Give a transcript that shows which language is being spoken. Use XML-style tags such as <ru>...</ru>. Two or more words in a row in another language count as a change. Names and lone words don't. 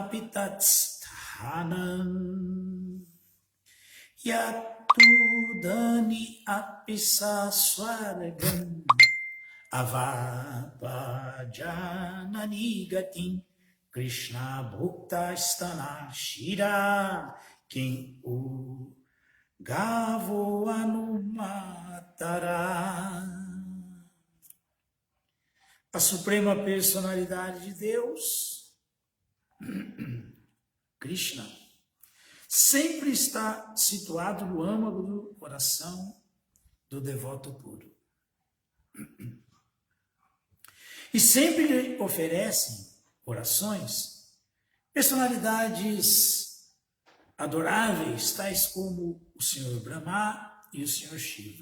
<sa>Apitatsthanam Yatudani Apisa Swargam Avapajanani Gatim Krishna Bhukta Stana Shira Kim U Gavo Anumatara.</sa> <pt>A Suprema Personalidade de Deus, Krishna, sempre está situado no âmago do coração do devoto puro. E sempre lhe oferecem orações personalidades adoráveis, tais como o Senhor Brahma e o Senhor Shiva.</pt>